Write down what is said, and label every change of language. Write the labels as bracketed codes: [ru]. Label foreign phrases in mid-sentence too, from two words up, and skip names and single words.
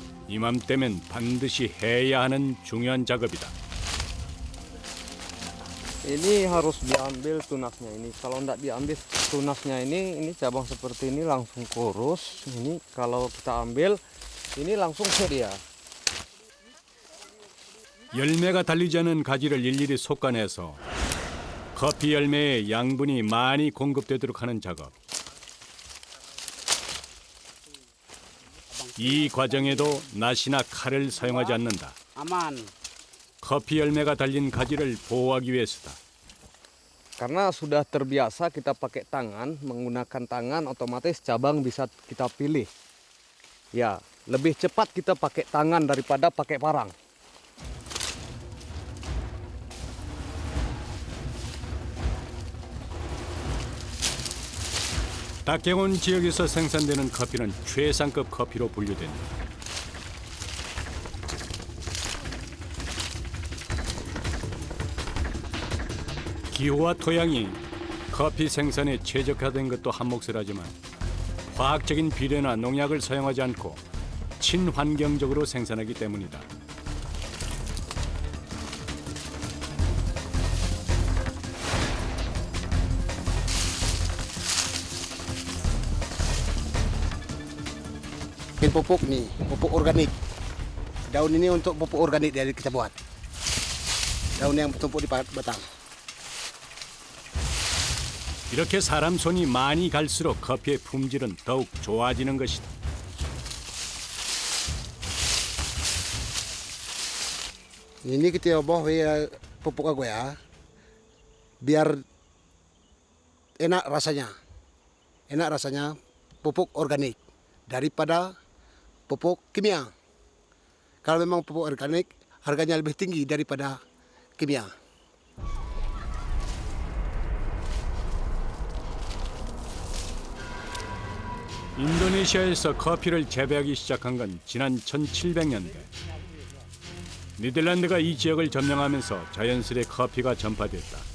[ko] 이맘때면 반드시 해야 하는 중요한 작업이다. [id] Ini harus diambil tunasnya ini. Kalau tidak diambil tunasnya ini cabang seperti ini langsung kurus. Ini kalau kita ambil, ini langsung sedia. [ko] 열매가 달리지 않은 가지를 일일이 솎아내서 커피 열매의 양분이 많이 공급되도록 하는 작업. 이 과정에도 낫이나 칼을 사용하지 않는다. 커피 열매가 달린 가지를 보호하기 위해서다. [id] Karena sudah terbiasa kita pakai tangan, menggunakan tangan otomatis cabang bisa kita pilih. Ya, lebih cepat kita pakai tangan daripada pakai parang. [ko] 닭갱온 지역에서 생산되는 커피는 최상급 커피로 분류된다. 기후와 토양이 커피 생산에 최적화된 것도 한몫을 하지만 과학적인 비료나 농약을 사용하지 않고 친환경적으로 생산하기 때문이다. [id] Pupuk nih, pupuk organik. Daun ini untuk pupuk organik dari kita buat. Daun yang tumpuk di batang. [ko] 이렇게 사람 손이 많이 갈수록 커피의 품질은 더욱 좋아지는 것이다. [id] Ini kita ubah pupuk aku ya, biar enak rasanya pupuk organik daripada pupuk kimia. Kalau memang pupuk organik harganya lebih tinggi daripada kimia. [ko] 인도네시아에서 커피를 재배하기 시작한 건 지난 1700년대. 네덜란드가 이 지역을 점령하면서 자연스레 커피가 전파됐다.